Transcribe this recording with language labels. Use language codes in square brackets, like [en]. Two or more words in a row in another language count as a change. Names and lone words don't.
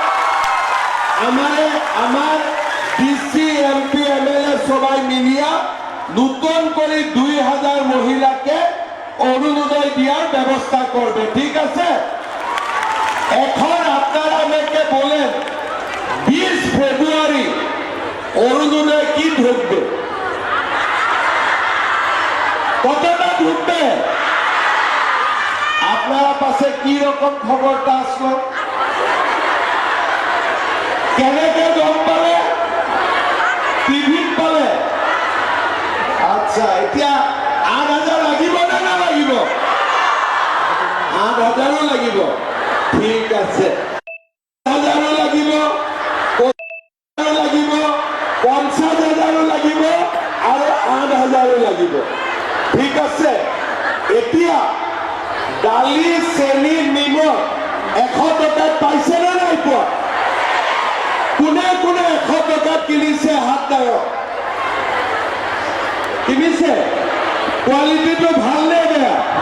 [bn] আমার ডিসি এমপি এমএলএ সবাই মিলিয়া নতুন করে 2000 মহিলাকে অরুণোদয় দেওয়ার ব্যবস্থা করবে ঠিক আছে এখন আপনারা আমাকে বলেন 20 ফেব্রুয়ারি অরুণোদয় কি ঢুকবে কতটা ঢুকবে আপনারা পাশে কি রকম খবরটা আসলো [as] কেনেকে গম পালে টিভিত পালে আচ্ছা এতিয়া 8000 লাগিব না না লাগিব 8000 লাগিব ঠিক আছে 8000 লাগিব লাগিব 50000 লাগিব আৰু 8000 লাগিব ঠিক আছে এতিয়া ডালি চেনি নিমখ 100 টকাত পাইছে না নাই পোৱা কোনে কোনে 100 টকাত কিনিছে হাত দাও কিনিছে কোয়ালিটিটো ভাল নে বেয়া